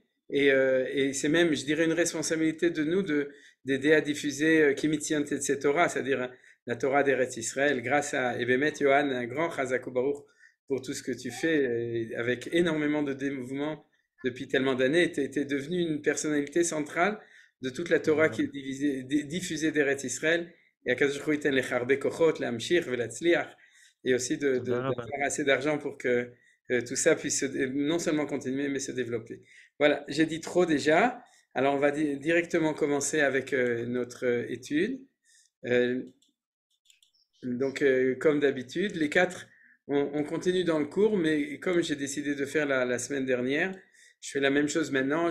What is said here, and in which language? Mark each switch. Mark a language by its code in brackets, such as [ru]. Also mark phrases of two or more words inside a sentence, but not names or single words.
[fr] Et c'est même, je dirais, une responsabilité de nous d'aider à diffuser [he] כי מציון תצא תורה, [fr] c'est-à-dire la Torah d'Eretz Israël, grâce à Bémet, Johan, un grand [he] חזק וברוך [fr] pour tout ce que tu fais, avec énormément de dévouement depuis tellement d'années. Tu es devenu une personnalité centrale de toute la Torah qui est diffusée d'Eretz Israël. [he] Et הקדוש ברוך הוא ייתן לך הרבה כוחות להמשיך ולהצליח, [fr] et aussi d'avoir assez d'argent pour que tout ça puisse non seulement continuer, mais se développer. Voilà, j'ai dit trop déjà. Alors, on va directement commencer avec notre étude. Donc, comme d'habitude, les quatre, on continue dans le cours, mais comme j'ai décidé de faire la semaine dernière, je fais la même chose maintenant.